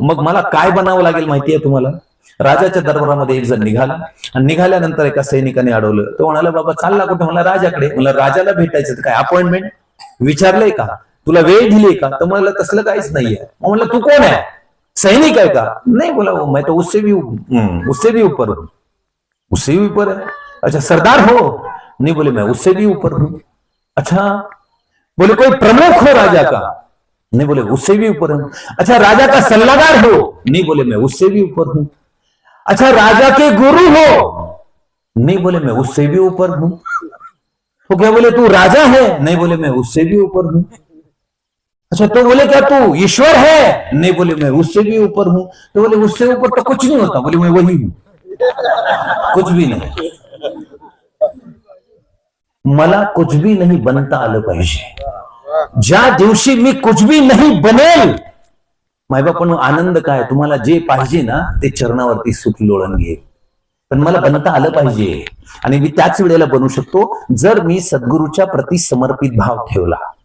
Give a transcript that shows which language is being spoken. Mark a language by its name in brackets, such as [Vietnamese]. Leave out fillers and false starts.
[Marathi] मग मला काय बनावं लागेल माहितीये तुम्हाला. राजाच्या दरबारामध्ये एक जण निघाला आणि निघाल्यानंतर एका सैनिकाने अडवलं. तो म्हणाला, बाबा चालला कुठे. मला राजाकडे. मला राजाला भेटायचं. काय अपॉइंटमेंट विचारलंय का, तुला वेळ दिली का. तर मला तसलं काहीच नाहीये. मग म्हणलं, तू कोण आहे, सैनिक आहे का. नाही बोला, [Hindi] मैं तो उससे भी ऊपर हूं. उससे भी ऊपर है. अच्छा सरदार हो. नहीं बोले, मैं उससे भी ऊपर हूं. अच्छा बोले, कोई प्रमुख हो राजा का. नहीं बोले, उससे भी ऊपर हूं. अच्छा राजा का सल्लागार हो. नहीं बोले, मैं उससे भी ऊपर हूं. अच्छा राजा के गुरु हो. नहीं बोले, मैं उससे भी ऊपर हूं. तो क्या बोले, तू राजा है. नहीं बोले, मैं उससे भी ऊपर हूं. अच्छा तो बोले, क्या तू ईश्वर है. नहीं बोले, मैं उससे भी ऊपर हूं. तो बोले, उससे ऊपर तो कुछ नहीं होता. बोले, मैं वही हूं, कुछ भी नहीं. [Marathi] मला [Hindi] कुछ भी नहीं [Marathi] बनता आलं पाहिजे. ज्या दिवशी मी कुछ भी नहीं बनेल, मायबापांनो, आनंद काय, तुम्हाला जे पाहिजे ना ते चरणावरती सुख लोळण घे. पण मला बनता आलं पाहिजे. आणि मी त्याच वेळेला बनू शकतो जर मी सद्गुरूच्या प्रती समर्पित भाव ठेवला.